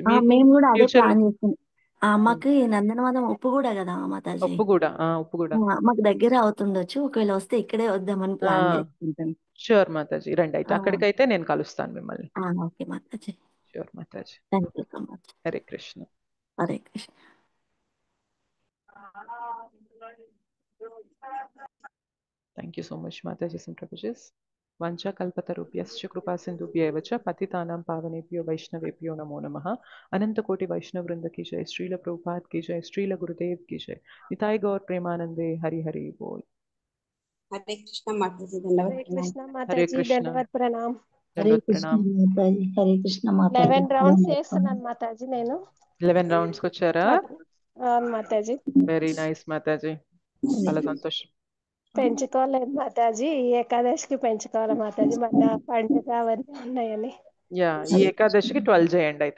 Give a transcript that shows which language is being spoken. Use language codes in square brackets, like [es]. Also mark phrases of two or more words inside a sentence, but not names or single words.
[te] మేము కూడా అదే ప్లాన్ చేస్తున్నాం. మాకు నందనవనం ఉప్పుగూడ కదా మాతాజీ. ఉప్పుగూడ మాకు దగ్గర అవుతుండొచ్చు, ఒకవేళ వస్తే ఇక్కడే వద్దామని ప్లాన్ చేసుకుంటాం. షూర్ మాతాజీ, రండి. అయితే అక్కడికైతే నేను కలుస్తాను మిమ్మల్ని. ఓకే మాతాజీ. షూర్ మాతాజీ. [en] Thank you so much. [sa] హరే కృష్ణ. హరే కృష్ణ. [en] Thank you so much Mataji and Prabhuji. [sa] वाञ्छा कल्पतरुभ्यश्च कृपा सिन्धुभ्य एव च पतितानां पावनेभ्यो वैष्णवेभ्यो नमो नमः. [hi] अनन्त कोटि वैष्णव वृन्द की जय। श्रील प्रभुपाद की जय. श्रील गुरुदेव की जय। निताई गौर प्रेमानन्दे। हरि हरि बोल. [sa] हरे कृष्ण माताजी। हरे [hi] कृष्ण माताजी। दण्डवत् प्रणाम. [sa] हरे कृष्ण माताजी। हरे कृष्ण माताजी. [te] 11 rounds చేస్తున్నాను మాతాజీ నేను. 11 rounds వచ్చారా? అవును మాతాజీ. [en] very nice [te] మాతాజీ, చాలా సంతోషం. పెంచుకోలేదు మాతాజీ, ఈ ఏకాదశికి పెంచుకోవాలి మాతాజీ, మన పండుగ అవన్నీ ఉన్నాయని. ఈ ఏకాదశికి 12 చేయండి అయితే.